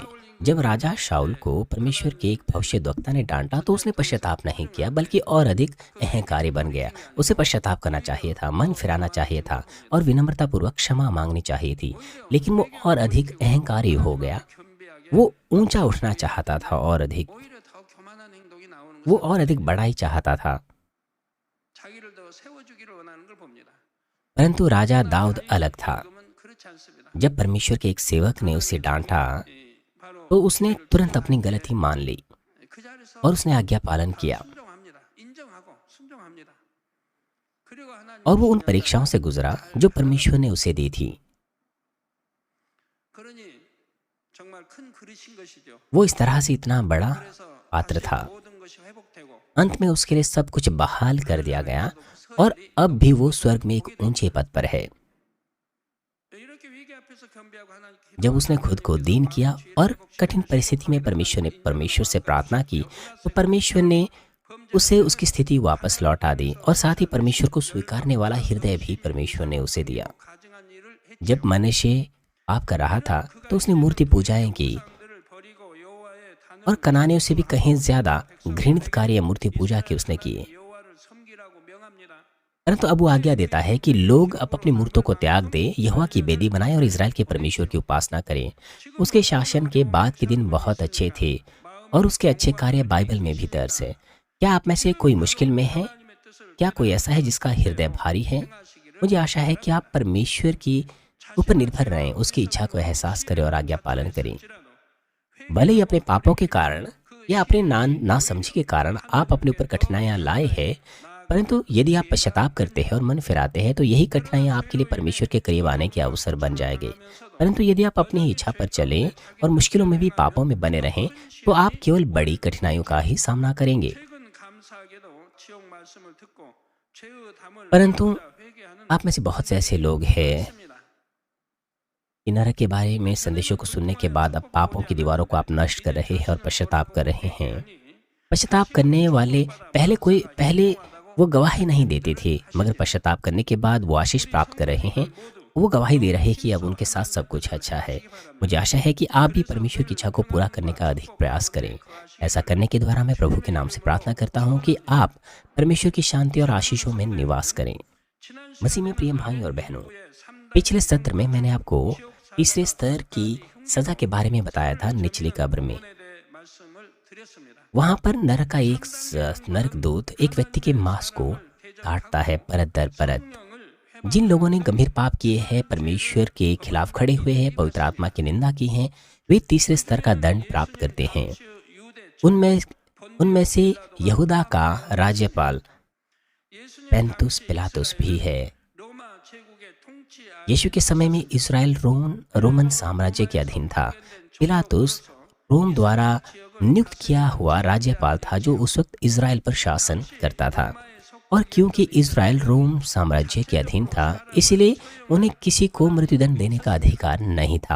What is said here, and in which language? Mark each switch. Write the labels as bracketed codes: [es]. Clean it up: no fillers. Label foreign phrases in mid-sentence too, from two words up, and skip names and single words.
[hi] जब राजा शाऊल को परमेश्वर के एक भविष्यद्वक्ता ने डांटा, तो उसने पश्चाताप नहीं किया, बल्कि और अधिक अहंकारी बन गया। उसे पश्चाताप करना चाहिए था, मन फिराना चाहिए था और विनम्रतापूर्वक क्षमा मांगनी चाहिए थी, लेकिन वो और अधिक अहंकारी हो गया। वो ऊंचा उठना चाहता था और अधिक [ko] 오히려 더 교만한 행동이 나오는 [hi] वो [ko] 것을 [hi] और अधिक बड़ाई चाहता था। [ko] 자기를 더 세워주기를 원하는 걸 봅니다. [hi] परंतु राजा दाऊद अलग था। [ko] 지금은 그렇지 않습니다. [hi] जब परमेश्वर के एक सेवक ने उसे डांटा [ko] 바로 [hi] तो उसने तुरंत अपनी गलती मान ली [ko] 그 자리에서 [hi] और उसने आज्ञा पालन किया [ko] 순종합니다. 인정하고 순종합니다. 그리고 [hi] और वो उन [ko] 하나님 [hi] परीक्षाओं से गुजरा जो परमेश्वर ने उसे दी थी। [ko] 그러니 정말 큰 그릇인 것이죠. [hi] वो इस तरह से इतना बड़ा [ko] 그래서 [hi] पात्र था। [ko] 모든 것이 회복되고 [hi] अंत में उसके लिए सब कुछ बहाल कर दिया गया और अब भी वो स्वर्ग में एक ऊंचे पद पर है। [ko] 이렇게 위기 앞에서 겸비하고 하나님께 [hi] जब उसने खुद को दीन किया और कठिन परिस्थिति में परमेश्वर से प्रार्थना की तो परमेश्वर ने उसे उसकी स्थिति वापस लौटा दी और साथ ही परमेश्वर को स्वीकारने वाला हृदय भी परमेश्वर ने उसे दिया। [ko] 가증한 일을 [hi] जब मनुष्य पाप कर रहा था तो उसने मूर्ति पूजाएं की [ko] 사람들을 버리고 여호와의 단을 [hi] और कनानियों से भी कहीं ज्यादा घृणित कार्य मूर्ति पूजा के उसने किए। [ko] 여호와를 섬기라고 명합니다. [hi] परंतु अब वो आज्ञा देता है कि लोग अब अपनी मूर्तों को त्याग दें, यहोवा की बेदी बनाएं और इजराइल के परमेश्वर की उपासना करें। उसके शासन के बाद के दिन बहुत अच्छे थे और उसके अच्छे कार्य बाइबल में भी दर्ज है। क्या आप में से कोई मुश्किल में है? [ko] 하나님의 뜻을 [hi] क्या कोई ऐसा है जिसका हृदय भारी है? [ko] 행하시기를 [hi] मुझे आशा है कि आप परमेश्वर की ऊपर निर्भर रहें, उसकी इच्छा को एहसास करें और आज्ञा पालन करें। [ko] 지라도 [hi] भले ही अपने पापों के कारण या अपने नासमझी के कारण आप अपने ऊपर कठिनाइयां लाए हैं, परंतु यदि आप पश्चाताप करते हैं और मन फिराते हैं तो यही कठिनाइयां आपके लिए परमेश्वर के करीब आने के अवसर बन जाएंगे। परंतु यदि आप अपनी ही इच्छा पर चलें और मुश्किलों में भी पापों में बने रहें तो आप केवल बड़ी कठिनाइयों का ही सामना करेंगे। [ko] 최근 감사하게도 지옥 말씀을 듣고 죄의 담을 [hi] परंतु [ko] 회개하는 [hi] आप में से बहुत से ऐसे लोग हैं [ko] 있습니다. [hi] कि नरक के बारे में संदेशों को सुनने के बाद अब पापों की दीवारों को आप नष्ट कर रहे हैं और पश्चाताप कर रहे हैं। पश्चाताप करने वाले पहले वो गवाही नहीं देते थे, मगर पश्चाताप करने के बाद वो आशीष प्राप्त कर रहे हैं। वो गवाही दे रहे हैं कि अब उनके साथ सब कुछ अच्छा है। मुझे आशा है कि आप भी परमेश्वर की इच्छा को पूरा करने का अधिक प्रयास करें। ऐसा करने के द्वारा मैं प्रभु के नाम से प्रार्थना करता हूँ कि आप परमेश्वर की शांति और आशीषों में निवास करें। [ko] 지난 [hi] मसीह में प्रिय भाई और बहनों, [ko] 시간에 3단 [hi] पिछले सत्र में मैंने आपको तीसरे स्तर की सजा के बारे में बताया था। निचली कब्र में [ko] 에 대해 말씀을 드렸습니다. [hi] वहां पर नरक का एक नरक दूत एक व्यक्ति के मांस को काटता है परत दर परत। [ko] 성령을 [hi] जिन लोगों ने गंभीर पाप किए हैं, परमेश्वर के खिलाफ खड़े हुए हैं, पवित्र आत्मा की निंदा की है, वे तीसरे स्तर का दंड प्राप्त करते हैं। [ko] 유대 [hi] उनमें से यहूदा का राज्यपाल [ko] 예수님 [hi] पेंतुस पिलातुस भी है। [ko] 로마 제국의 통치 [hi] यीशु के समय में इसराइल रोमन साम्राज्य के अधीन था। पिलातुस रोम द्वारा नियुक्त किया हुआ राज्यपाल था जो उस वक्त इसराइल पर शासन करता था। और क्योंकि इसराइल रोम साम्राज्य के अधीन था, इसलिए उन्हें किसी को मृत्युदंड देने का अधिकार नहीं था।